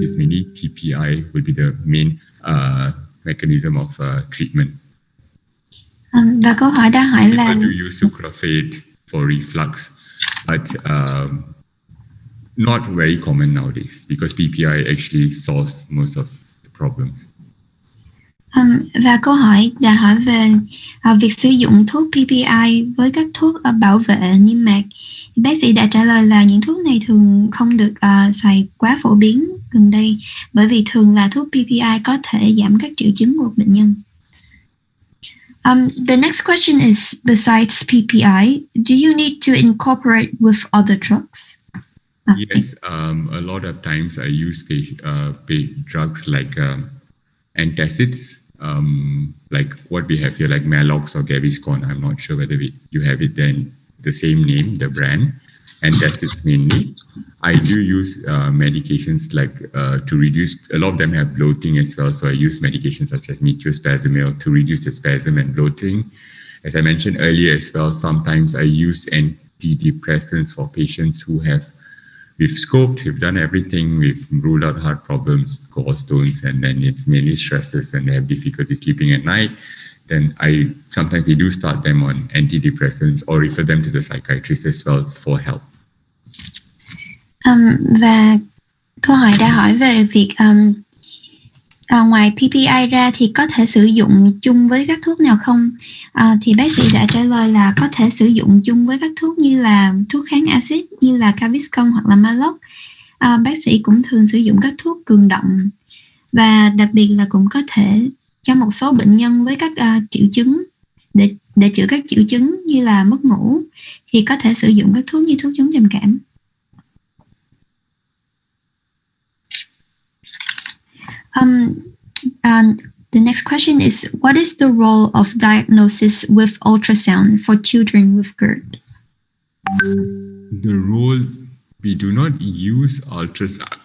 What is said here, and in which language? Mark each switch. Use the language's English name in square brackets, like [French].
[English] It's mainly PPI will be the main mechanism of treatment. [Vietnamese] Và câu hỏi đã hỏi là [English] people do use sucralfate for reflux, but not very common nowadays because PPI actually solves most of the problems. [Vietnamese] Và câu hỏi đã hỏi về việc sử dụng thuốc PPI với các thuốc bảo vệ niêm mạc. Bác sĩ đã trả lời là những thuốc này thường không được xài quá phổ biến gần đây, bởi vì thường là thuốc PPI có thể giảm các triệu chứng của bệnh nhân. [English] The next question is, besides PPI, do you need to incorporate with other drugs? Yes, a lot of times I use drugs like antacids, like what we have here, like Malox or Gaviscon. I'm not sure whether you have it then the same name, the brand, antacids mainly. I do use medications like to reduce, a lot of them have bloating as well, so I use medications such as metrospasmil to reduce the spasm and bloating. As I mentioned earlier as well, sometimes I use antidepressants for patients who we've scoped, we've done everything, we've ruled out heart problems, gallstones, and then it's mainly stresses and they have difficulty sleeping at night. Then sometimes we do start them on antidepressants or refer them to the psychiatrist as well for help. [Vietnamese] Và câu hỏi đã hỏi về việc ngoài PPI ra thì có thể sử dụng chung với các thuốc nào không? Thì bác sĩ đã trả lời là có thể sử dụng chung với các thuốc như là thuốc kháng axit như là Gaviscon hoặc là Malox. Bác sĩ cũng thường sử dụng các thuốc cường động và đặc biệt là cũng có thể cho một số bệnh nhân với các triệu chứng để chữa các triệu chứng như là mất ngủ thì có thể sử dụng các thuốc như thuốc chống trầm cảm. [English] The next question is, what is the role of diagnosis with ultrasound for children with Gerd? The role, we do not use ultrasound.